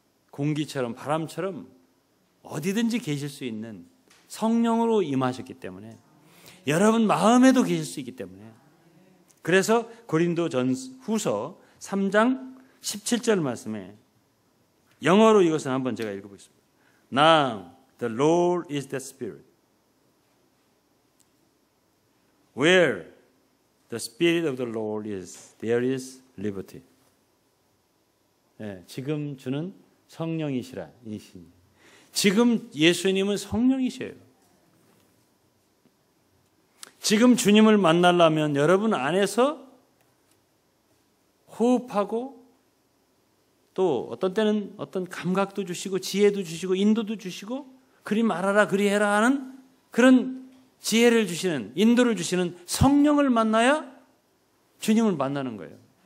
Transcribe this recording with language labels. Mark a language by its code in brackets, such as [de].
[ko] 공기처럼 바람처럼 어디든지 계실 수 있는 성령으로 임하셨기 때문에 여러분 마음에도 계실 수 있기 때문에 그래서 고린도전후서 3장 17절 말씀에 영어로 이것은 한번 제가 읽어보겠습니다. [en] Now the Lord is the Spirit. Where the Spirit of the Lord is, there is liberty. [ko] 네, 지금 주는 성령이시라. 지금 예수님은 성령이셔요. 지금 주님을 만나려면 여러분 안에서 호흡하고 또 어떤 때는 어떤 감각도 주시고 지혜도 주시고 인도도 주시고 그리 말하라 그리 해라 하는 그런 지혜를 주시는 인도를 주시는 성령을 만나야 주님을 만나는 거예요.